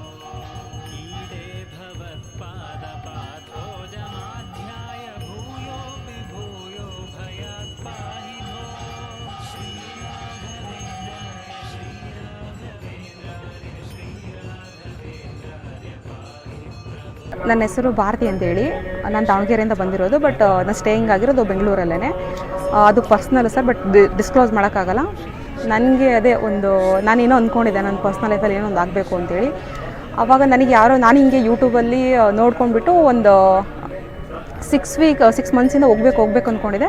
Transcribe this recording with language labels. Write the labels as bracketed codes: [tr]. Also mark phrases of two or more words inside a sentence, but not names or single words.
[sa] ईडे भवत्पादपाथोजमाध्याय भूयोऽपि भूयो भयात् पाहि भो। श्रीराघवेन्द्रार्य श्रीराघवेन्द्रार्य श्रीराघवेन्द्रार्य पाहि प्रभो। [kn] ನನ್ನ ಹೆಸರು ಭಾರತಿ ಅಂತೇಳಿ, ನಾನು ದಾವಣಗೆರೆಯಿಂದ ಬಂದಿರೋದು. ಬಟ್ ನಾನು ಸ್ಟೇಯಿಂಗ್ ಆಗಿರೋದು ಬೆಂಗಳೂರಲ್ಲೇ. ಅದು [en] personal sir, but disclose [kn] ಮಾಡೋಕ್ಕಾಗಲ್ಲ. ನನಗೆ ಅದೇ ಒಂದು ನಾನೇನೋ ಅಂದ್ಕೊಂಡಿದ್ದೆ ನನ್ನ [en] personal life-ಅಲ್ಲಿ [kn] ಏನೋ ಒಂದು ಆಗಬೇಕು ಅಂತೇಳಿ. ಆವಾಗ ನನಗೆ ಯಾರೋ ನಾನು ಹಿಂಗೆ ಯೂಟ್ಯೂಬಲ್ಲಿ ನೋಡ್ಕೊಂಡ್ಬಿಟ್ಟು ಒಂದು 6 ಮಂತ್ಸಿಂದ ಹೋಗ್ಬೇಕು ಅಂದ್ಕೊಂಡಿದ್ದೆ.